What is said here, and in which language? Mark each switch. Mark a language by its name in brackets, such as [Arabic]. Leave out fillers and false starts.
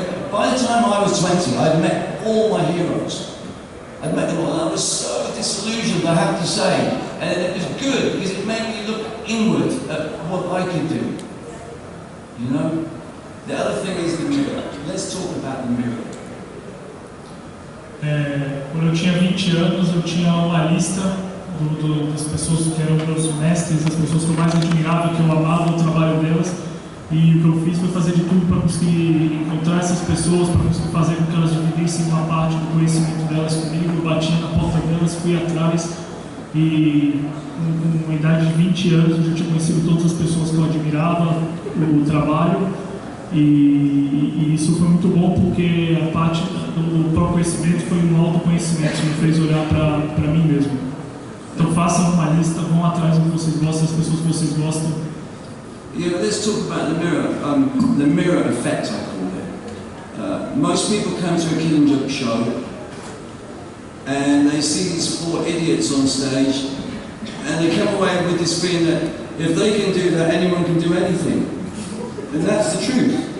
[English] By the time I was 20, I'd met all my heroes. I'd met them all, and I was so disillusioned, I have to say. And it was good because it made me look inward at what I could do. You know? The other thing is the mirror. Let's talk about the mirror. [Portuguese] Quando eu tinha 20 anos, eu tinha uma lista das pessoas que eram meus mestres, das pessoas que eu mais admirava, que eu amava o trabalho delas. E o que eu fiz foi fazer de tudo para conseguir encontrar essas pessoas, para conseguir fazer com que elas dividissem uma parte do conhecimento delas comigo. Eu batia na porta delas, fui atrás e com uma idade de 20 anos eu já tinha conhecido todas as pessoas que eu admirava, o trabalho. E isso foi muito bom porque a parte do próprio conhecimento foi um autoconhecimento, isso me fez olhar para mim mesmo. Então façam uma lista, vão atrás do que vocês gostam, das pessoas que vocês gostam. [English] Yeah, let's talk about the mirror effect, I call it. Most people come to a Killing Joke show and they see these 4 idiots on stage and they come away with this feeling that if they can do that, anyone can do anything. And that's the truth.